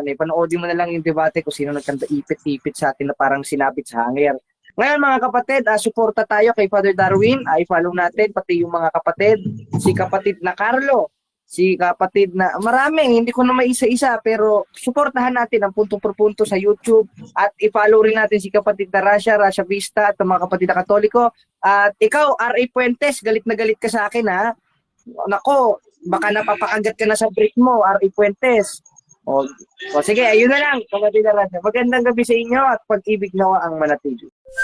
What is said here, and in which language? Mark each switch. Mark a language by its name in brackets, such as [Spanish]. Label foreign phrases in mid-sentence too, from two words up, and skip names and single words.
[Filipino] Panoodin mo na lang yung debate kung sino nagkanda ipit-ipit sa atin na parang sinapit sa hangir. Ngayon mga kapatid, suporta tayo kay Father Darwin. I-follow natin pati yung mga kapatid. Si kapatid na Carlo, si kapatid na marami, hindi ko na maisa-isa, pero suportahan natin ang punto por punto sa YouTube at i-follow rin natin si kapatid na Russia Vista at ang mga kapatid na Katoliko. At ikaw, R.A. Puentes, galit na galit ka sa akin ha. Nako, baka napapakagat ka na sa break mo, R.A. Puentes. O sige, ayun na lang, kapatid na Russia. Magandang gabi sa inyo at pag-ibig nawa ang manatili.